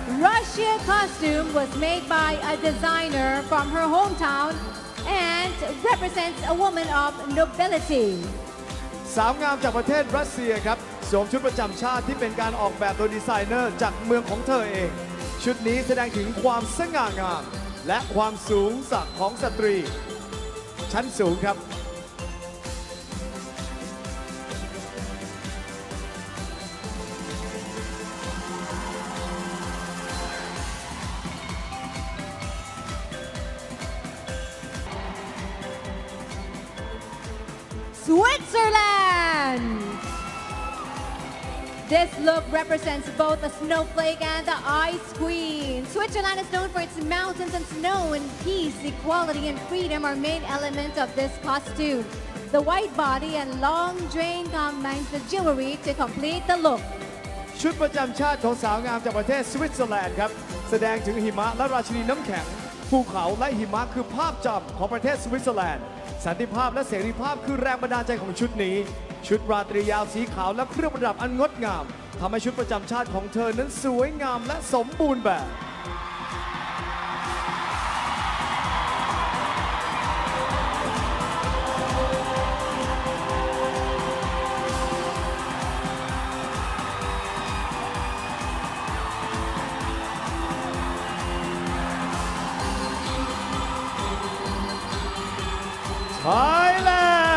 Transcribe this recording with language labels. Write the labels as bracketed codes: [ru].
[en] Russia costume was made by a designer from her hometown and represents a woman of nobility. [th] สาวงามจากประเทศรัสเซียครับสวมชุดประจำชาติที่เป็นการออกแบบโดยดีไซเนอร์จากเมืองของเธอเอง ชุดนี้แสดงถึงความสง่างามและความสูงสักของสตรี ชั้นสูงครับ [en] Switzerland! This look represents both the snowflake and the ice queen. Switzerland is known for its mountains and snow, and peace, equality, and freedom are main elements of this costume. The white body and long train combines the jewelry to complete the look. [th] ชุดประจำชาติของสาวงามจากประเทศสวิตเซอร์แลนด์ครับแสดงถึงหิมะและราชินีน้ำแข็งภูเขาและหิมะคือภาพจำของประเทศสวิตเซอร์แลนด์สันติภาพและเสรีภาพคือแรงบันดาลใจของชุดนี้ ชุดราตรียาวสีขาวและเครื่องประดับอันงดงามทำให้ชุดประจำชาติของเธอนั้นสวยงามและสมบูรณ์แบบ Thailand!